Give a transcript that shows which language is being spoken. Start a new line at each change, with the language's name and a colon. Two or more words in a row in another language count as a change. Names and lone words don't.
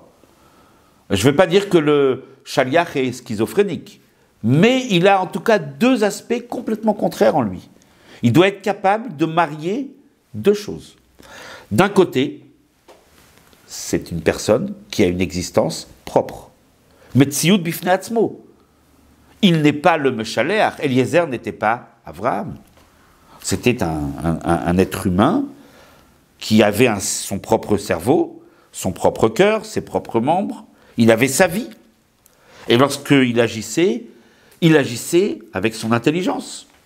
French: Je ne vais pas dire que le shaliach est schizophrénique, mais il a en tout cas deux aspects complètement contraires en lui. Il doit être capable de marier deux choses. D'un côté, c'est une personne qui a une existence propre.
Hebrew: מציאות בפני עצמו.
French: Il n'est pas le Meshalech. Eliezer n'était pas Abraham. C'était un être humain qui avait son propre cerveau, son propre cœur, ses propres membres. Il avait sa vie. Et lorsqu'il agissait avec son intelligence.